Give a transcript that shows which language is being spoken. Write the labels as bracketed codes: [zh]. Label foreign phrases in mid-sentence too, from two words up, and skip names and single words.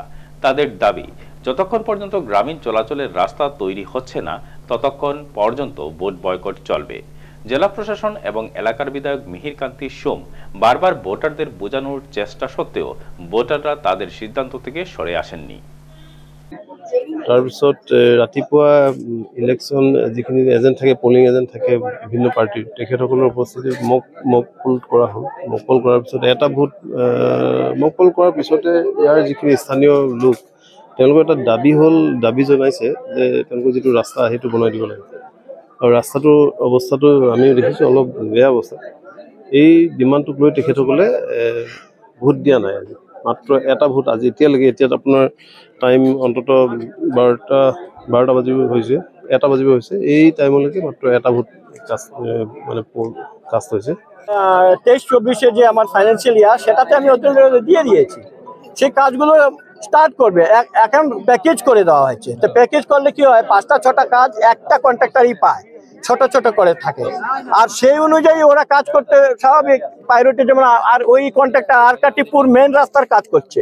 [bn] তাদের দাবি, যতক্ষণ পর্যন্ত গ্রামীণ চলাচলের রাস্তা তৈরি হচ্ছে না ততক্ষণ পর্যন্ত ভোট বয়কট চলবে। জেলা প্রশাসন এবং এলাকার বিধায়ক মিহির কান্তি সোম বারবার ভোটারদের বোঝানোর চেষ্টা সত্ত্বেও ভোটাররা তাদের সিদ্ধান্ত থেকে সরে আসেননি। [as] তাৰপিছত ৰাতিপুৱা ইলেকশ্যন যিখিনি এজেণ্ট থাকে, [en] polling agent [as] থাকে বিভিন্ন পাৰ্টিৰ, তেখেতসকলৰ উপস্থিতিত [en] mock poll [as] কৰা হ'ল। [en] mock poll [as] কৰাৰ পিছত এটা ভোট [en] mock poll [as] কৰাৰ পিছতে ইয়াৰ যিখিনি স্থানীয় লোক, তেওঁলোকৰ এটা দাবী জনাইছে যে তেওঁলোকৰ যিটো ৰাস্তা সেইটো বনাই দিব লাগে, আৰু ৰাস্তাটোৰ অৱস্থাটো আমি দেখিছোঁ অলপ বেয়া অৱস্থা। এই ডিমাণ্ডটোক লৈ তেখেতসকলে ভোট দিয়া নাই। আজি মাত্ৰ এটা ভোট, আজি এতিয়াত আপোনাৰ টাইম অন্তত 12টা বাজিব হৈছে, 1টা বাজিব হৈছে। এই টাইমলৈকে মাত্ৰ এটা ভোট কাষ্ট হৈছে। [bn] 23-24 যে আমার [en] financial year, [bn] সেটাতে আমি ওদের দিয়ে দিয়েছি। সেই কাজগুলো স্টার্ট করবে, এখন প্যাকেজ করে দেওয়া হয়েছে। তো প্যাকেজ করলে কি হয়, 5টা-6টা কাজ একটা কন্ট্রাক্টরই পায়, ছোট ছোট করে থাকে। আর সেই অনুযায়ী ওরা কাজ করতে স্বাভাবিক, প্রায়োরিটি যেমন, আর ওই কন্ট্রাক্টর আরকাটিপুর মেন রাস্তার কাজ করছে।